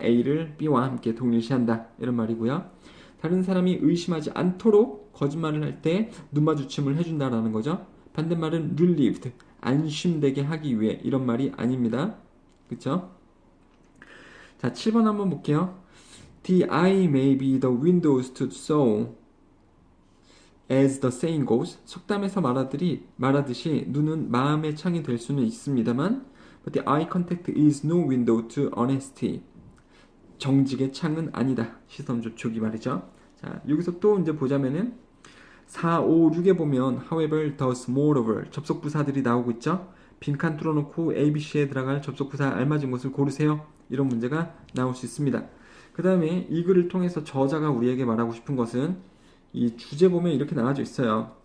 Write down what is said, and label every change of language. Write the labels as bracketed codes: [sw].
[ko] A를 B와 함께 동일시한다. 이런 말이고요. 다른 사람이 의심하지 않도록 거짓말을 할 때 눈마주침을 해준다라는 거죠. 반대말은 relieved, 안심되게 하기 위해, 이런 말이 아닙니다. 그쵸? 자, 7번 한번 볼게요. [en] The eye may be the windows to the soul. As the saying goes, [ko] 속담에서 말하듯이 눈은 마음의 창이 될 수는 있습니다만, [en] but the eye contact is no window to honesty. [ko] 정직의 창은 아니다. 시선 접촉이 말이죠. 자, 여기서 또 이제 보자면은 4, 5, 6에 보면 however, thus, moreover 접속 부사들이 나오고 있죠. 빈칸 뚫어놓고 ABC에 들어갈 접속 부사 알맞은 것을 고르세요. 이런 문제가 나올 수 있습니다. 그 다음에 이 글을 통해서 저자가 우리에게 말하고 싶은 것은 이 주제 보면 이렇게 나와져 있어요.